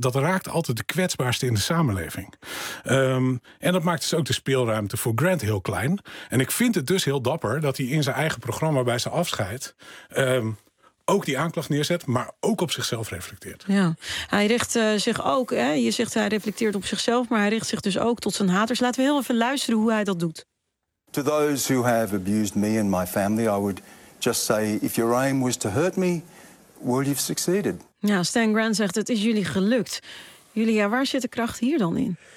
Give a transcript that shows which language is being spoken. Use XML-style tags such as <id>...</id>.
<nl>Dat raakt altijd de kwetsbaarste in de samenleving. En dat maakt dus ook de speelruimte voor Grant heel klein. En ik vind het dus heel dapper dat hij in zijn eigen programma bij zijn afscheid ook die aanklacht neerzet, maar ook op zichzelf reflecteert. Ja, hij richt zich ook, hè? Je zegt hij reflecteert op zichzelf, maar hij richt zich dus ook tot zijn haters. Laten we heel even luisteren hoe hij dat doet.</nl> <en>To those who have abused me and my family, I would just say, if your aim was to hurt me, well, you've succeeded.</en> <nl>Ja, Stan Grant zegt, het is jullie gelukt. Julia, waar zit de kracht hier dan in?</nl>